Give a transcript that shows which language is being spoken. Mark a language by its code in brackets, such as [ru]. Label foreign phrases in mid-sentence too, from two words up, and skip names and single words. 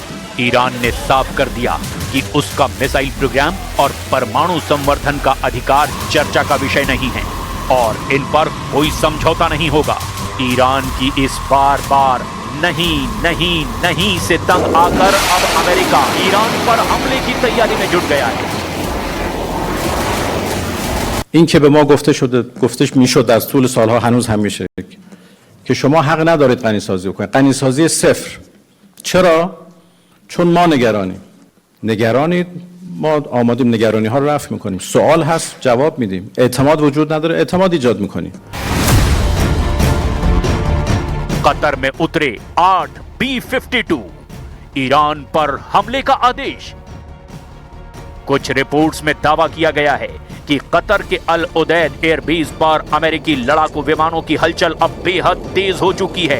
[hi] ईरान ने साफ कर दिया कि उसका मिसाइल प्रोग्राम और परमाणु संवर्धन का अधिकार चर्चा का विषय नहीं है और इन पर कोई समझौता नहीं होगा। ईरान की इस बार बार नहीं नहीं नहीं से तंग आकर अब अमेरिका ईरान पर हमले की तैयारी में जुट गया है। [fa] این که به ما گفتش میشد از طول سالها هنوز هم میشه که شما حق ندارید غنیسازی بکنید. غنیسازی صفر. چرا؟ چون ما نگرانید، ما آمادیم نگرانی ها رو رفع میکنیم. سوال هست جواب میدیم. اعتماد وجود نداره، اعتماد ایجاد میکنیم. [hi] कतर में उतरे 8 B-52 ईरान पर हमले का आदेश। कुछ रिपोर्ट्स में दावा किया गया है कि कतर के अल उदैद एयरबेस पर अमेरिकी लड़ाकू विमानों की हलचल अब बेहद तेज हो चुकी है।